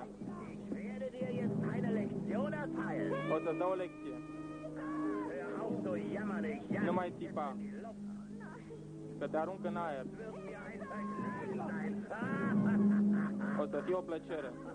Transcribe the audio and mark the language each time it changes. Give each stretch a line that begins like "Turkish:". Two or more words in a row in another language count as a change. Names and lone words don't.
German: Ich werde dir jetzt eine Lektion erteilen.
Romanian: O să dau o lecție.
German: Hör auf, so jammerlich. Ja,
Romanian: Nu mai țipa. Că te arunc în aer.
German: wird mir ein Vergnügen sein.
Romanian: O să fie o plăcere.